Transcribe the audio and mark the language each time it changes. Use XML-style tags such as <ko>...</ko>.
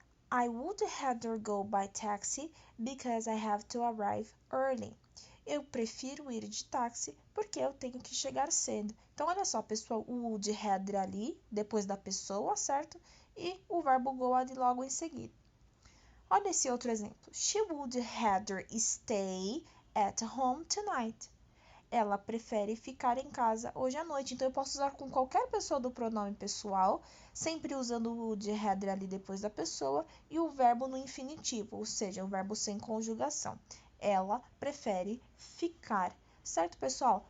<en>I would rather go by taxi because I have to arrive early.</en> <pt>Eu prefiro ir de táxi porque eu tenho que chegar cedo. Então, olha só, pessoal, o would rather ali, depois da pessoa, certo? E o verbo go ali logo em seguida. Olha esse outro exemplo.</pt> <en>She would rather stay at home tonight.</en> <pt>Ela prefere ficar em casa hoje à noite. Então, eu posso usar com qualquer pessoa do pronome pessoal, sempre usando o would rather ali depois da pessoa e o verbo no infinitivo, ou seja, o verbo sem conjugação. Ela prefere ficar. Certo, pessoal?</pt>